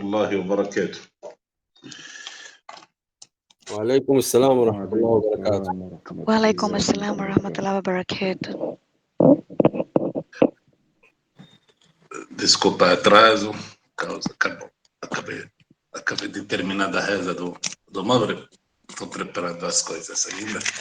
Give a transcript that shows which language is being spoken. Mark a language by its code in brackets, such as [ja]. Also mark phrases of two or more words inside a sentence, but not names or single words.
[ar] الله وبركاته. وعليكم السلام ورحمة الله وبركاته. وعليكم السلام ورحمة الله وبركاته. [pt] Desculpa atraso, causa acabei de terminar da reza do Maghrib. Estou preparando as coisas ainda.